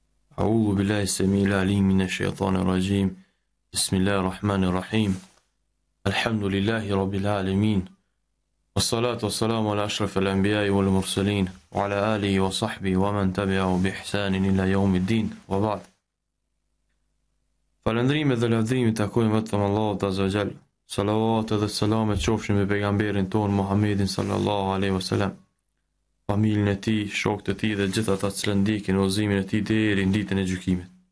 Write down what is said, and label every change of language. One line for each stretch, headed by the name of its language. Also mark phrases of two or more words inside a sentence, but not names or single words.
Arabic: أعوذ بالله السميع العليم من الشيطان الرجيم. بسم الله الرحمن الرحيم. الحمد لله رب العالمين، والصلاة والسلام على أشرف الأنبياء والمرسلين وعلى آله وصحبه ومن تبعه بإحسان إلى يوم الدين وبعد.
Albanian: Falëndrime dhe lavdrimi takojnë vetëm Allahut
Arabic: عز وجل.
Albanian: Salavat dhe selamet qofshin me pejgamberin ton Muhammedin
Arabic: صلى الله عليه وسلم,
Albanian: familjen e tij, shokët e tij dhe gjithë ata që ndjekin udhëzimin e tij deri në ditën e gjykimit.